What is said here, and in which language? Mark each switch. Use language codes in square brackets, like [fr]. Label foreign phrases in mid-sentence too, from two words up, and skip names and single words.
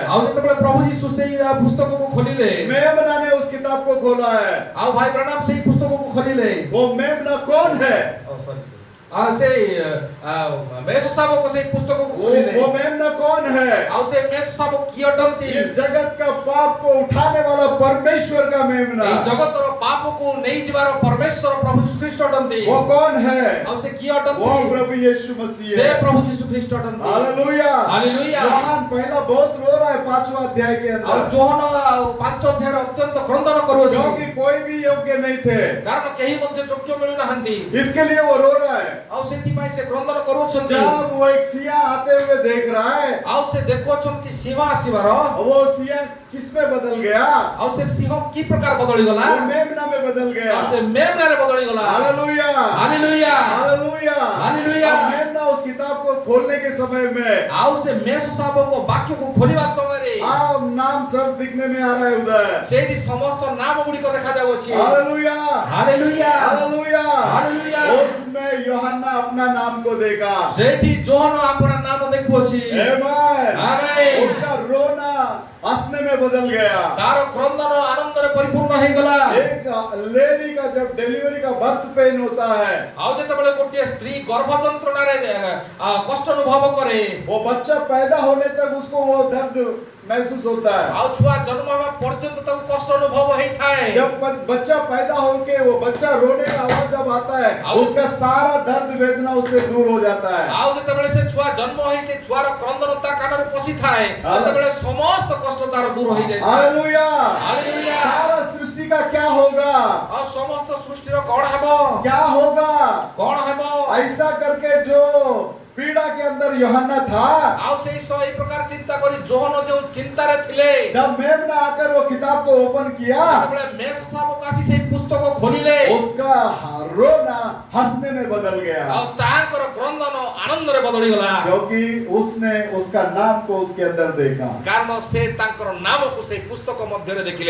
[or] ଆଉ ଯେତେବେଳେ ପ୍ରଭୁ ଯୀଶୁ ସେଇ ପୁସ୍ତକକୁ ଖୋଲିଲେ, [hi] मेमना ने उस किताब को खोला है। [or] ଆଉ ଭାଇ ବ୍ରାହ୍ମଣ ସେଇ ପୁସ୍ତକକୁ ଖୋଲିଲେ, [hi] वो मेमना कौन है? [or] ସେଇ ମେଷ ଶାବକ ସେଇ ପୁସ୍ତକକୁ ଖୋଲିଲେ, [hi] वो मेमना कौन है? [or] ଆଉ ସେ ମେଷ ଶାବକ କିଏ ଅଟନ୍ତି? [hi] इस जगत का पाप को उठाने वाला परमेश्वर का मेमना। [or] ଏଇ ଜଗତର ପାପକୁ ନେଇଯିବାର ପରମେଶ୍ୱର ପ୍ରଭୁ ଯୀଶୁ ଖ୍ରୀଷ୍ଟ ଅଟନ୍ତି। [hi] वो कौन है? [or] ଆଉ ସେ କିଏ [hi] वो [or] ଅଟନ୍ତି? [hi] प्रभु यीशु मसीह [or] ସେ [hi] है। [or] ପ୍ରଭୁ ଯୀଶୁ ଖ୍ରୀଷ୍ଟ ଅଟନ୍ତି। [hi] हालेलुया! हालेलुया! यूहन्ना पहला बहुत रो रहा है 5वां अध्याय के [or] ଆଉ [hi] अंदर, [or] ଯୋହନ ଆଉ 5 ଅଧ୍ୟାୟରେ ଅତ୍ୟନ୍ତ କ୍ରନ୍ଦନ କରୁଅଛି, [hi] क्योंकि कोई भी योग्य नहीं थे। [or] କାରଣ କେହି ମଧ୍ୟ ଯୋଗ୍ୟ ମିଳୁନାହାନ୍ତି। [hi] इसके लिए वो रो रहा है। [or] ଆଉ ସେଥିପାଇଁ ସେ କ୍ରନ୍ଦନ କରୁଅଛନ୍ତି। [hi] जब वो एक सिंह आते हुए देख रहा है, [or] ଆଉ ସେ ଦେଖୁଅଛନ୍ତି ସିଂହ ଆସିବାର, [hi] वो सिंह किस में बदल गया? [or] ଆଉ ସେ ସିଂହ କି ପ୍ରକାର ବଦଳିଗଲା? [hi] वो मेमना में बदल गया। [or] ଆଉ ସେ ମେମ୍ନାରେ ବଦଳିଗଲା। [hi] हालेलुया! [or] ହାଲେଲୁୟା। [hi] हालेलुया! हालेलुया! अब मेमना उस किताब को खोलने के समय में [or] ଆଉ ସେ ମେଷ ଶାବକ ବାକ୍ୟକୁ ଖୋଲିବା ସମୟରେ [hi] आप नाम सब दिखने में आ रहा है उधर। [or] ସେଇଠି ସମସ୍ତ ନାମ ଗୁଡ଼ିକ ଦେଖାଯାଉଅଛି। [hi] हालेलुया! [or] ହାଲେଲୁୟା। [hi] हालेलुया! हालेलुया! उसमें यूहन्ना अपना नाम को देखा। [or] ସେଇଠି ଯୋହନ ଆପଣା ନାମ ଦେଖୁଅଛି। [hi] आमेन! आमेन! उसका रोना हंसने में बदल गया। [or] ତାର କ୍ରନ୍ଦନ ଆନନ୍ଦରେ ପରିପୂର୍ଣ୍ଣ ହେଇଗଲା। [hi] एक लेडी का जब डिलीवरी का [en] birth pain [hi] होता है, [or] ଆଉ ଯେତେବେଳେ ଗୋଟିଏ ସ୍ତ୍ରୀ ଗର୍ଭ ଯନ୍ତ୍ରଣାରେ କଷ୍ଟ ଅନୁଭବ କରେ, [hi] वो बच्चा पैदा होने तक उसको वो दर्द महसूस होता है। [or] ଆଉ ଛୁଆ ଜନ୍ମ ହେବା ପର୍ଯ୍ୟନ୍ତ ତାକୁ କଷ୍ଟ ଅନୁଭବ ହେଇଥାଏ। [hi] जब बच्चा पैदा होके वो बच्चा रोने का आवाज जब आता है, उसका सारा दर्द वेदना उससे दूर हो जाता है। [or] ଆଉ ଯେତେବେଳେ ସେ ଛୁଆ ଜନ୍ମ ହେଇ ସେ ଛୁଆର କ୍ରନ୍ଦନ ତା କାନରେ ପଶିଥାଏ, ସେତେବେଳେ ସମସ୍ତ କଷ୍ଟ ତାର ଦୂର ହେଇଯାଇଥାଏ। [hi] हालेलुया! हालेलुया! सारा सृष्टि का क्या होगा? [or] ଆଉ ସମସ୍ତ ସୃଷ୍ଟିର କଣ ହେବ? [hi] क्या होगा? [or] କଣ ହେବ? [hi] ऐसा करके जो पीड़ा के अंदर यूहन्ना था, [or] ଆଉ ସେଇ ଏଇ ପ୍ରକାର ଚିନ୍ତା କରି ଯୋହନ ଯେଉଁ ଚିନ୍ତାରେ ଥିଲେ, [hi] जब मेमना आकर वो किताब को ओपन किया, [or] ଯେତେବେଳେ ମେଷ ଶାବକ ଆସି ସେଇ ପୁସ୍ତକ ଖୋଲିଲେ, [hi] उसका रोना हंसने में बदल गया, [or] ଆଉ ତାଙ୍କର କ୍ରନ୍ଦନ ଆନନ୍ଦରେ ବଦଳିଗଲା। [hi] क्योंकि उसने उसका नाम को उसके अंदर देखा। [or] କାରଣ ସେ ତାଙ୍କର ନାମକୁ ସେଇ ପୁସ୍ତକ ମଧ୍ୟରେ ଦେଖିଲେ।